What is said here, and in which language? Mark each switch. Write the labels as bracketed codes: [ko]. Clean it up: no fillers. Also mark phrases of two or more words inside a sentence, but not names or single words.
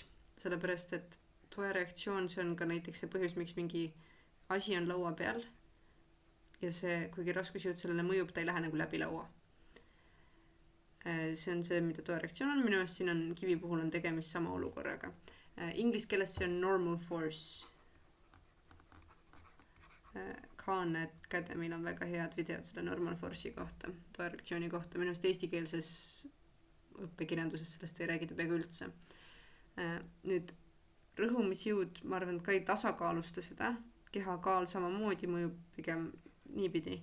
[et] Sellepärast, et toereaktsioon, see on ka näiteks see põhjus, miks mingi asi on laua peal ja see, kuigi raskusjõud sellele mõjub, ta ei lähe nagu läbi laua. See on see, mida toereaktsioon on. Minu eest siin on kivi puhul on tegemist sama olukorraga. Inglis keeles see on [en] normal force. [et] Khan Academy'l on väga head videod selle [en] normal force'i [et] kohta, toereaktsiooni kohta. Minu eest eestikeelses õppekirjanduses sellest ei räägita peaaegu üldse. Nüüd rõhumisjõud, ma arvan, et ka ei tasakaalusta seda. Keha kaal samamoodi mõjub pigem niipidi.